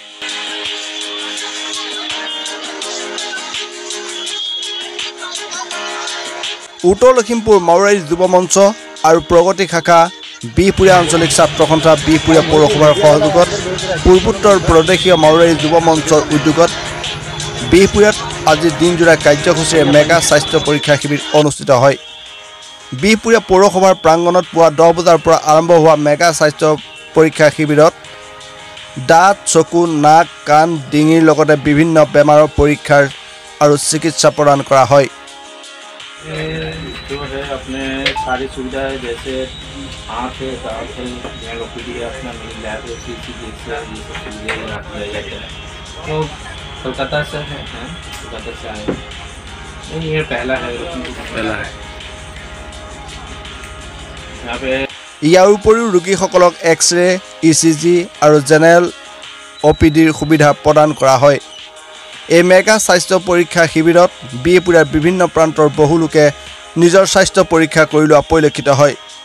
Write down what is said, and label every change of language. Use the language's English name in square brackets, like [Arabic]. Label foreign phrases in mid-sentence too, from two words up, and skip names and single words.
[Assamese] উত্তৰ লখিমপুৰ মাওৰাৰী যুৱ মঞ্চ আৰু প্ৰগতি শাখা, বিহপুৰীয়া আঞ্চলিক ছাত্ৰ সন্থা, বিহপুৰীয়া পৌৰসভাৰ সহযোগত, পূৰ্বোত্তৰ প্ৰদেশীয় মাওৰাৰী যুৱ মঞ্চৰ উদ্যোগত বিহপুৰীয়াত আজি দিনজোৰা কাৰ্যসূচীৰে মেগা স্বাস্থ্য পৰীক্ষা শিবিৰ অনুষ্ঠিত হয়। বিহপুৰীয়া পৌৰসভাৰ প্ৰাংগণত পুৱা 10 বজাৰ পৰা আৰম্ভ হোৱা মেগা স্বাস্থ্য পৰীক্ষা শিবিৰত দাঁত, চকু, নাক, কাণ, ডিঙিৰ লগতে বিভিন্ন বেমাৰৰ পৰীক্ষাৰ আৰু চিকিৎসা প্ৰদান কৰা হয়। [Hindi] जो है अपने सारी सुविधाएं जैसे आँख है, दांत है, ओपीडी है, अपना लैब है, सीसी जैसे ये सब सुविधाएं दिया जाता है। तो कोलकाता से है, कोलकाता से आए नहीं, ये पहला है यहाँ पे। [Assamese] ইয়াৰ উপৰিও ৰোগীসকলক এক্সৰে, ECG আৰু জেনেৰেল OPDৰ সুবিধা প্ৰদান কৰা হয়। এই মেগা স্বাস্থ্য পৰীক্ষা শিবিৰত বিহপুৰীয়াৰ বিভিন্ন প্ৰান্তৰ বহু লোকে নিজৰ স্বাস্থ্য পৰীক্ষা কৰি লোৱা পৰিলক্ষিত হয়।